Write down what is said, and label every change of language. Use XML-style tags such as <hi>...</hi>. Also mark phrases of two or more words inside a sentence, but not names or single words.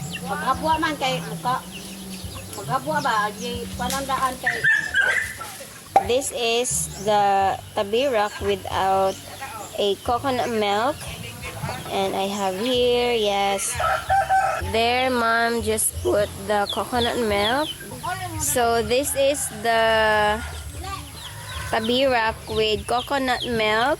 <ceb>Maghabwa man kay maghabwa ba di panandaan kay</ceb> <en>This is the tabira without a coconut milk. And I have here, yes. There, mom just put the coconut milk. So this is the tabira with coconut milk.</en>